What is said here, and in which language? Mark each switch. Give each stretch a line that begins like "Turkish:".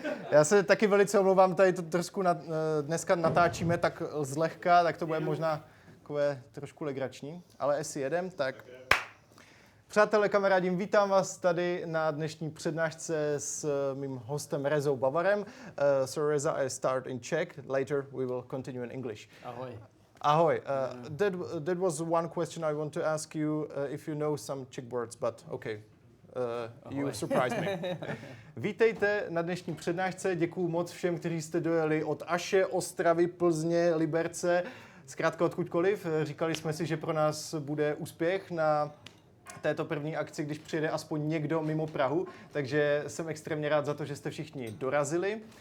Czech: Já se taky velice omlouvám, tady to trošku dneska natáčíme tak zlehka, tak to bude možná takové trošku legrační, ale jestli jedem, tak... Přátelé, kamarádi, vítám vás tady na dnešní přednášce s mým hostem Rezou Bavarem.
English: So Reza, I start in Czech, later we will continue in English.
Czech: Ahoj. Ahoj.
English: That was one question I want to ask you, if you know some Czech words, but okay. You surprised me.
Czech: Vítejte na dnešní přednášce. Děkuju moc všem, kteří jste dojeli od Aše, Ostravy, Plzně, Liberce, zkrátka odkudkoliv. Říkali jsme si, že pro nás bude úspěch na této první akci, když přijede aspoň někdo mimo Prahu, takže jsem extrémně rád za to, že jste všichni dorazili.